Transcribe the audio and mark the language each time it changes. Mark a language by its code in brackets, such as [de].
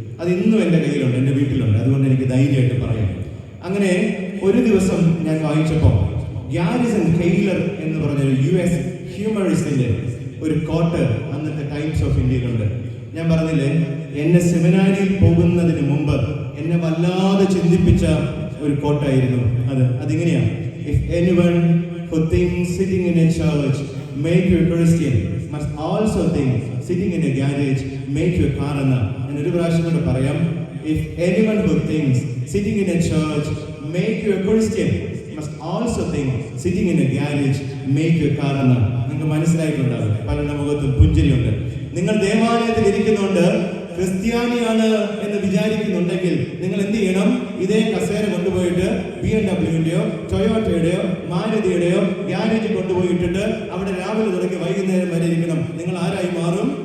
[ml] അത് ഇന്നും എൻ്റെ കയ്യിലുണ്ട്, എൻ്റെ വീട്ടിലുണ്ട്. അതുകൊണ്ട് എനിക്ക് ധൈര്യമായിട്ട് പറയാം. അങ്ങനെ ഒരു ദിവസം ഞാൻ വായിച്ചപ്പോൾ ഗ്യാരിസൺ കെയ്ലർ എന്ന് പറഞ്ഞൊരു US ഹ്യൂമറിസ്റ്റിന്റെ ഒരു കോട്ട് അന്നത്തെ ടൈംസ് ഓഫ് ഇന്ത്യയിലുണ്ട്. ഞാൻ പറഞ്ഞില്ലേ, എന്നെ സെമിനാരിയിൽ പോകുന്നതിന് മുമ്പ് എന്നെ വല്ലാതെ ചിന്തിപ്പിച്ച ഒരു കോട്ടായിരുന്നു അത്. അതിങ്ങനെയാണ്: [en] if anyone who thinks sitting in a church make you a Christian must also think sitting in a garage make you a car [ml] എന്ന. ഞാൻ ഒരു പ്രാവശ്യം കൂടെ പറയാം: [en] if anyone who thinks sitting in a church make you a Christian must also think sitting in a garage make your car [ml] എന്ന് നിങ്ങൾക്ക് മനസ്സിലായിട്ടുണ്ടാകും. പലരുടെ മുഖത്തും പുഞ്ചിരിയുണ്ട്. നിങ്ങൾ ദേവാലയത്തിൽ ഇരിക്കുന്നുണ്ട്, ക്രിസ്ത്യാനിയാണ് എന്ന് വിചാരിക്കുന്നുണ്ടെങ്കിൽ നിങ്ങൾ എന്ത് ചെയ്യണം? ഇതേ കസേര കൊണ്ടുപോയിട്ട് BMW-ന്റെയോ ടൊയോട്ടയുടെയോ മാരുതിയുടെയോ ഗ്യാരേജിൽ കൊണ്ടുപോയിട്ടിട്ട് അവിടെ രാവിലെ തുടങ്ങി വൈകുന്നേരം വരെ ഇരിക്കണം. നിങ്ങൾ ആരായി മാറും?